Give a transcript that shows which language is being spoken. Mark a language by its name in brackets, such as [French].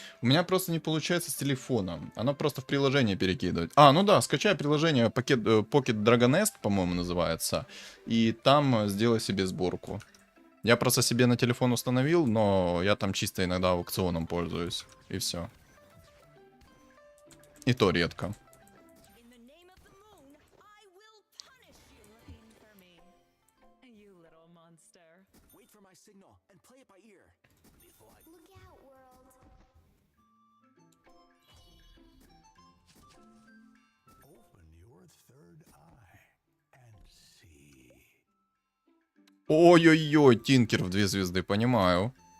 [Russian] У меня просто не получается с телефона. Оно просто в приложение перекидывает. А, ну да, скачай приложение Pocket Dragon Nest, по-моему, называется. И там сделай себе сборку. Я просто себе на телефон установил, но я там чисто иногда аукционом пользуюсь. И все. И то редко. [English] In the name of the moon, I will punish you looking for me. You little monster. Wait for my signal and play it by ear. Look out, world. Open your third eye and see. [Russian] Ой-ой-ой, Тинкер в 2 звезды, понимаю.